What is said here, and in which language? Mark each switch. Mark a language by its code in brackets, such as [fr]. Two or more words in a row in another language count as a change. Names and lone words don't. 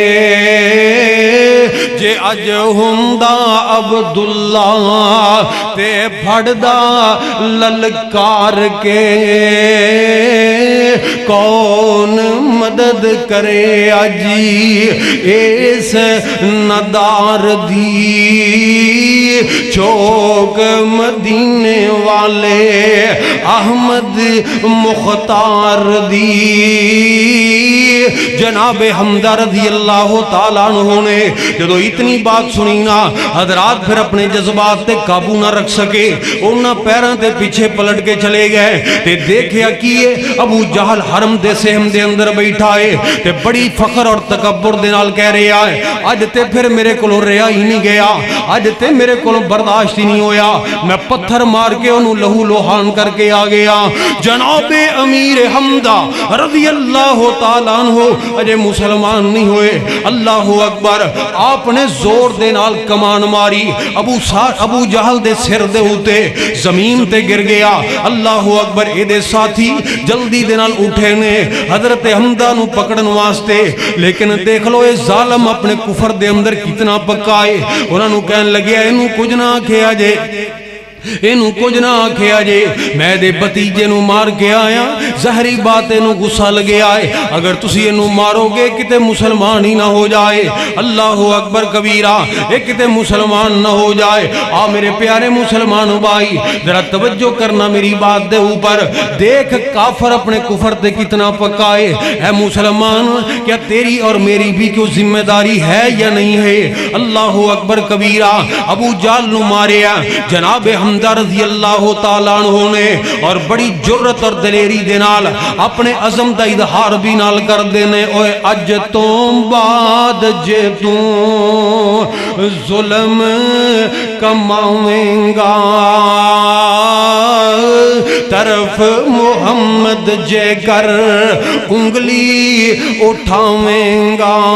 [pa] ਜੇ ਅਜ ਹੁੰਦਾ ਅਬਦੁੱਲਾ ਤੇ ਫੜਦਾ ਲਲਕਾਰ ਕੇ, ਕੌਣ ਮਦਦ ਕਰੇ ਅਜੀ ਇਸ ਨਦਾਰ ਦੀ, ਚੌਕ ਮਦੀਨੇ ਵਾਲੇ ਅਹਿਮਦ ਮੁਖ਼ਤਾਰ ਦੀ। ਜਨਾਬੇ ਹਮਜ਼ਾ [ar] رضي الله تعالى عنه [pa] ਨੇ ਜਦੋਂ ਇਤਨੀ ਬਾਤ ਸੁਣੀ ਨਾ, ਹਜ਼ਰਾਤ ਫਿਰ ਅਪਣੇ ਜਜ਼ਬਾਤ ਤੇ ਕਾਬੂ ਨਾ ਰੱਖ ਸਕੇ, ਉਨ੍ਹਾਂ ਪੈਰਾਂ ਤੇ ਪਿੱਛੇ ਪਲਟ ਕੇ ਚਲੇ ਗਏ ਤੇ ਦੇਖਿਆ ਕਿ ਅਬੂ ਜਹਲ ਹਰਮ ਦੇ ਸਹਮ ਦੇ ਅੰਦਰ ਬੈਠਾ ਹੈ ਤੇ ਬੜੀ ਫ਼ਖ਼ਰ ਔਰ ਤਕੱਬੁਰ ਦੇ ਨਾਲ ਕਹਿ ਰਿਹਾ ਹੈ, ਅਜ ਤੇ ਫਿਰ ਮੇਰੇ ਕੋਲੋਂ ਰਿਹਾ ਹੀ ਨਹੀਂ ਗਿਆ, ਅਜ ਤੇ ਮੇਰੇ ਕੋਲੋਂ ਬਰਦਾਸ਼ਤ ਹੀ ਨਹੀਂ ਹੋਇਆ, ਮੈਂ ਪੱਥਰ ਮਾਰ ਕੇ ਉਨ੍ਹੋਂ ਨੇ ਲਹੂ ਲੁਹਾਨ ਕਰਕੇ ਆ ਗਿਆ। ਜਨਾਬੇ ਅਮੀਰ ਹਮਜ਼ਾ [ar] رضي الله تعالى عنه [pa] ਅਜੇ ਮੁਸਲਮਾਨ ਨਹੀਂ ਹੋਏ। [ar] الله أكبر. [pa] ਆਪਣੇ ਜ਼ੋਰ ਦੇ ਨਾਲ ਕਮਾਨ ਮਾਰੀ, ਅਬੂ ਜਹਲ ਦੇ ਸਿਰ ਦੇ ਉੱਤੇ ਜ਼ਮੀਨ ਤੇ ਗਿਰ ਗਿਆ। [ar] الله أكبر. [pa] ਏਦੇ ਸਾਥੀ ਜਲਦੀ ਦੇ ਨਾਲ ਉਠੇ ਨੇ ਹਜ਼ਰਤ ਹਮਜ਼ਾ ਨੂੰ ਪਕੜਨ ਵਾਸਤੇ, ਲੇਕਿਨ ਦੇਖ ਲੋ ਯੇ ਜ਼ਾਲਮ ਅਪਣੇ ਕੁਫ਼ਰ ਦੇ ਅੰਦਰ ਕਿਤਨਾ ਪੱਕਾ ਹੈ। ਉਨ੍ਹੋਂ ਨੇ ਕਹਿਣ ਲੱਗੇ ਇਨੂੰ ਕੁਝ ਨਾ ਆਖਿਆ ਜੇ, ਇਨੂੰ ਕੁਝ ਨਾ ਆਖਿਆ ਜੇ, ਮੈਂ ਦੇ ਭਤੀਜੇ ਨੂੰ ਮਾਰ ਕੇ ਆਇਆ, ਜਹਰੀ ਬਾਤ ਇਨੂੰ ਗੁੱਸਾ ਲੱਗੇ ਆਏ, ਅਗਰ ਤੁਸੀ ਇਨੂੰ ਮਾਰੋਗੇ ਕਿਤੇ ਮੁਸਲਮਾਨ ਹੀ ਨਾ ਹੋ ਜਾਏ। [ar] الله أكبر كبيرا. [pa] ਯੇ ਕਿਤੇ ਮੁਸਲਮਾਨ ਨਾ ਹੋ ਜਾਏ। ਆ ਮੇਰੇ ਪਿਆਰੇ ਮੁਸਲਮਾਨ ਭਾਈ ਜ਼ਰਾ ਤਵੱਜੋ ਕਰਨਾ ਮੇਰੀ ਬਾਤ ਦੇ ਉੱਪਰ, ਦੇਖ ਕਾਫ਼ਰ ਅਪਣੇ ਕੁਫ਼ਰ ਤੇ ਕਿਤਨਾ ਪੱਕਾ ਹੈ ਮੁਸਲਮਾਨ, ਕਿਆ ਤੇਰੀ ਔਰ ਮੇਰੀ ਭੀ ਕਿਉਂ ਜ਼ਿੰਮੇਦਾਰੀ ਹੈ ਯਾ ਨਹੀਂ ਹੈ। [ar] الله أكبر كبيرا. [pa] ਅਬੂ ਜਾਲ ਨੂੰ ਮਾਰਿਆ ਜਨਾਬੇ ਹਮਜ਼ਾ [ar] رضي الله تعالى عنه [pa] ਨੇ, ਔਰ ਬੜੀ ਜੁਰਅਤ ਔਰ ਦਲੇਰੀ ਦੇ ਨਾਲ ਅਪਣੇ ਅਜ਼ਮ ਦਾ ਇਜ਼ਹਾਰ ਭੀ ਨਾਲ ਕਰ ਦੇਣੇ, ਓਏ ਅਜ ਤੋ ਬਾਅਦ ਜੇ ਤੂੰ ਜ਼ੁਲਮ ਕਮਾਵੇਂਗਾ, ਤਰਫ਼ ਮੁਹੰਮਦ ਜੇ ਕਰ ਉਂਗਲੀ ਉਠਾਵੇਂਗਾ,